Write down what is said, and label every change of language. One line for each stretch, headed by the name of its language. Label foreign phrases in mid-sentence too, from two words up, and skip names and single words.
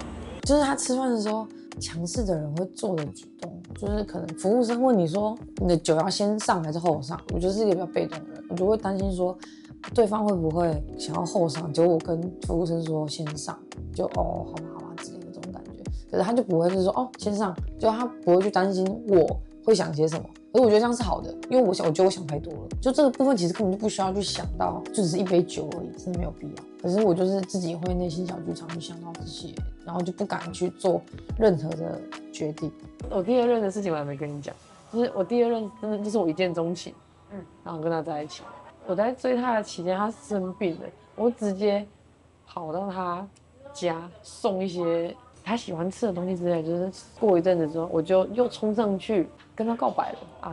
Chinese: 就是他吃飯的時候，強勢的人會做的舉動，就是可能服務生問你說你的酒要先上還是後上，我覺得是一個比較被動的人，我就會擔心說對方會不會想要後上，結果我跟服務生說先上，就好吧之類的這種感覺。可是他就不會是說先上，就他不會去擔心我會想些什麼。可是我覺得這樣是好的，因為我覺得我想太多了，就這個部分其實根本就不需要去想到，就只是一杯酒而已，真的沒有必要。可是我就是自己會內心小劇場去想到這些，然後就不敢去做任何的決定。我第二任的事情我還沒跟你講，就是我第二任真的就是我一見鍾情，然後跟他在一起。我在追他的期間，他生病了，我直接跑到他家送一些他喜歡吃的東西之類，就是過一陣子之後，我就又衝上去跟他告白了啊！